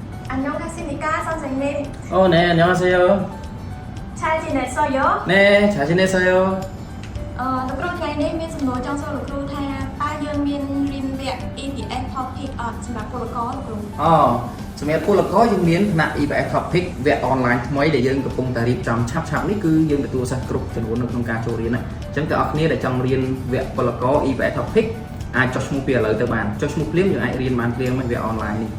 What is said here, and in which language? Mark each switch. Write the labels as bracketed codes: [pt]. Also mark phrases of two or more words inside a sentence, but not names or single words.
[ko] 안녕하십니까 선생님. 네, 안녕하세요. 잘 지냈어요? 네, 잘 지내세요. [km] លោកគ្រូថ្ងៃនេះមានសំណួរចង់សួរលោកគ្រូថាតើយើងមានរៀនវគ្គ EVS topic អត់សម្រាប់ពលករលោកគ្រូ សម្រាប់ពលករយើងមានថ្នាក់ EVS Topic វគ្គ online ថ្មីដែលយើងកំពុងតែរៀបចំឆាប់ៗនេះគឺយើងទទួលសិស្សគ្រប់ចំនួននៅក្នុងការចូលរៀនហ្នឹងអញ្ចឹងទាំងអស់គ្នាដែលចង់រៀនវគ្គពលករ EVS Topic អាចចុះឈ្មោះពីឥឡូវទៅបានចុះឈ្មោះភ្លាមយើងអាចរៀនបានភ្លាមវគ្គ online នេះ